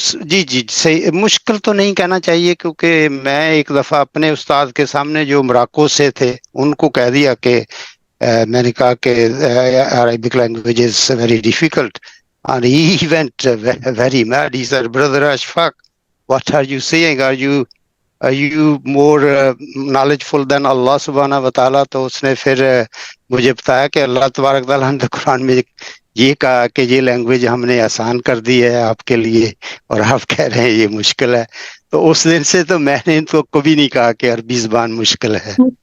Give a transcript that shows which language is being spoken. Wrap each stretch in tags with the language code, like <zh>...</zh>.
<ur>جی صحیح. مشکل تو نہیں کہنا چاہیے، کیونکہ میں ایک دفعہ اپنے استاد کے سامنے جو مراکو سے تھے ان کو کہہ دیا کہ میں نے کہا کہ</ur> <en>Arabic language is very difficult. And he went very mad. He said, Brother Ashfaq, what are you saying? Are you more knowledgeful than Allah subhanahu wa ta'ala?</en> <ur>تو اس نے پھر مجھے بتایا کہ اللہ تبارک تعالیٰ نے قرآن میں یہ کہا کہ یہ لینگویج ہم نے آسان کر دی ہے آپ کے لیے، اور آپ کہہ رہے ہیں یہ مشکل ہے. تو اس دن سے تو میں نے ان کو کبھی نہیں کہا کہ عربی زبان مشکل ہے.</ur>